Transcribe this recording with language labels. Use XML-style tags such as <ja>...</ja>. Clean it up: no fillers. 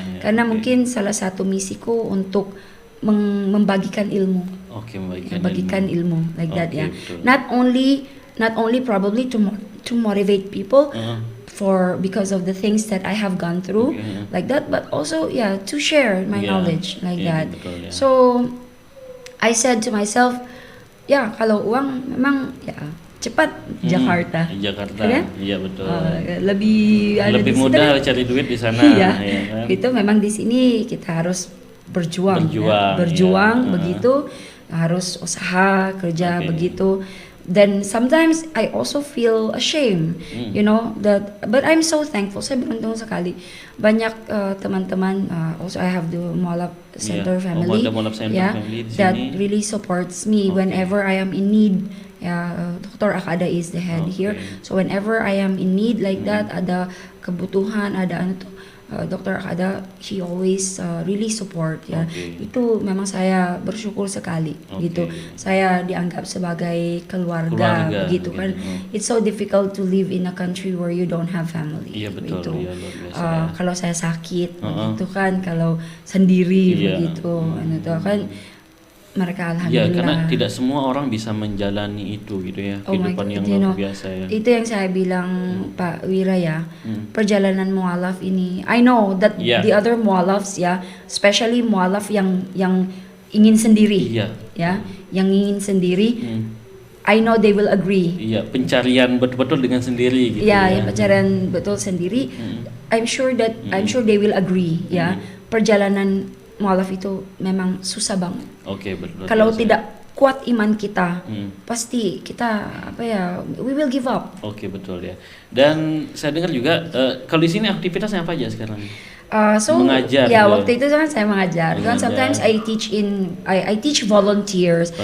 <id>Karena mungkin salah satu misiku untuk membagikan ilmu. Membagikan ilmu</id> <en>like that</en> <id>ya. Betul.</id> <en>Not only probably to motivate people because of the things that I have gone through like that, but also to share my knowledge like that.</en> <id>Betul,</id> <en>so I said to myself,</en> <id>kalau uang memang cepat Jakarta. Kan? Iya betul. Lebih mudah cari duit di sana. Kan? Itu memang di sini kita harus berjuang begitu, harus usaha kerja begitu.</id> <en>Then sometimes I also feel ashamed, but I'm so thankful.</en> <id>Saya beruntung sekali. Banyak teman-teman,</id> <en>also I have the Moalaf Center family, that really supports me whenever I am in need. Dr. Akada is the head here. So whenever I am in need like that,</en> <id>ada kebutuhan, ada</id> <en>Dr. Akada, he always really support ya.</en> <id>Itu memang saya bersyukur sekali gitu. Saya dianggap sebagai keluarga begitu kan.</id> <en>It's so difficult to live in a country where you don't have family.</en> <id>Iya betul. Gitu. Kalau saya sakit begitu kan, kalau sendiri begitu, kan mereka alhamdulillah. Karena tidak semua orang bisa menjalani itu gitu ya, kehidupan yang luar biasa ya. Itu yang saya bilang Pak Wira ya, perjalanan mualaf ini.</id> <en>I know that the other mualafs especially mualaf</en> <id>yang ingin sendiri, yang ingin sendiri.</id> <en>I know they will agree.</en> <id>Pencarian betul-betul dengan sendiri gitu. Pencarian betul sendiri.</id> <en>I'm sure they will agree</en> <id>perjalanan mualaf itu memang susah banget. Betul. Kalau tidak kuat iman kita, pasti kita</id> <en>we will give up.</en> <id>Betul ya. Dan saya dengar juga kalau di sini aktivitasnya apa aja sekarang? Mengajar ya gitu. waktu itu kan saya mengajar. Kan</id> <en>sometimes I teach volunteers.</en>